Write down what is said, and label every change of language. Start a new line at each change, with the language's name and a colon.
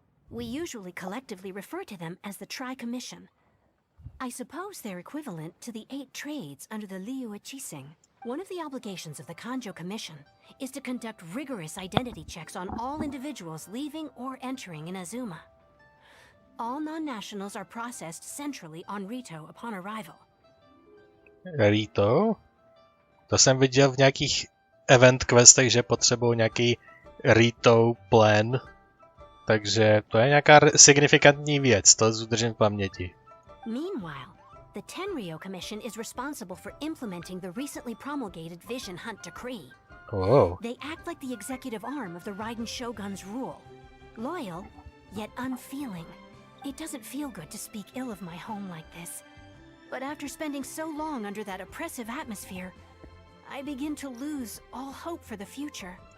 English: We usually collectively refer to them as the Tri-Commission. I suppose they're equivalent to the 8 trades under the Liu Chising. One of the obligations of the Kanjo Commission is to conduct rigorous identity checks on all individuals leaving or entering Inazuma. All non-nationals are processed centrally on Rito upon arrival. Rito?
Czech: To jsem viděl v nějakých event questech, že potřebují nějaký Rito plan. Takže to je nějaká signifikantní věc, to udržím v paměti.
English: Meanwhile, the Tenryo Commission is responsible for implementing the recently promulgated Vision Hunt Decree. Oh. They act like the executive arm of the Raiden Shogun's rule. Loyal, yet unfeeling. It doesn't feel good to speak ill of my home like this. But after spending so long under that oppressive atmosphere, I begin to lose all hope for the future.